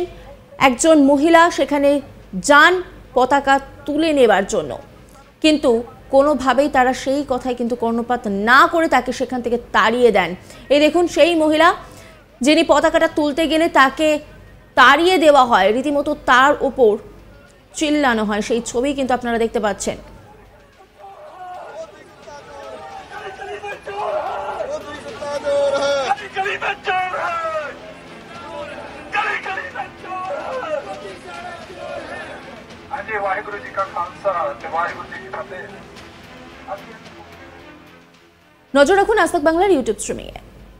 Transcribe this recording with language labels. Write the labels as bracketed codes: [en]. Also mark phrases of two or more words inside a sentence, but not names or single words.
[bn] একজন মহিলা সেখানে যান পতাকা তুলে নেবার জন্য, কিন্তু কোনোভাবেই তারা সেই কথায় কিন্তু কর্ণপাত না করে তাকে সেখান থেকে তাড়িয়ে দেন। এই দেখুন সেই মহিলা, যিনি পতাকাটা তুলতে গেলে তাকে তাড়িয়ে দেওয়া হয়, রীতিমতো তার উপর চিল্লানো হয়, সেই ছবি কিন্তু আপনারা দেখতে পাচ্ছেন। [pa] ਵਾਹਿਗੁਰੂ ਜੀ ਕਾ ਖ਼ਾਲਸਾ ਤੇ ਵਾਹਿਗੁਰੂ ਜੀ ਕੀ ਫ਼ਤਿਹ। [bn] নজর রাখুন আজ তক বাংলার ইউটিউব স্ট্রিমিংয়ে।